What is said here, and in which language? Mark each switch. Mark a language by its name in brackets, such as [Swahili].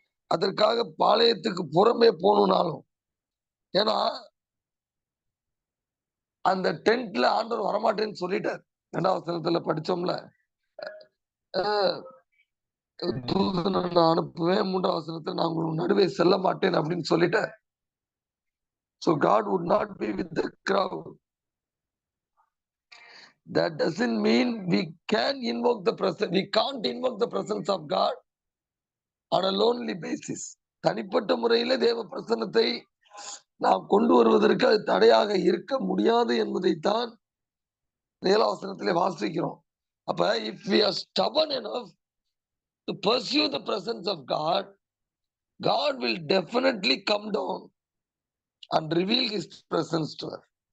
[Tamil] அதற்காக பாளையத்துக்கு புறம்பே போகணும்னாலும், ஏன்னா அந்த டென்ட்ல ஆண்டவர் வரமாட்டேன்னு சொல்லிட்டார். 2வது வசனத்துல படிச்சோம்ல. தூதனை நான் அனுப்புவேன். 3வது வசனத்துல நான் உங்கள் நடுவே செல்ல மாட்டேன் அப்படின்னு சொல்லிட்டார். [English] So God would not be with the crowd. That doesn't mean we can invoke the presence. We can't invoke the presence of God on a lonely basis. [Tamil] தனிப்பட்ட முறையில தேவ பிரசன்னத்தை நாம் கொண்டு வருவதற்கு அது தடையாக இருக்க முடியாது என்பதைத்தான் 7வது வசனத்திலே வாசிக்கிறோம். [English] அப்ப if we are stubborn enough to pursue the presence of God, God will definitely come down and reveal his presence to us.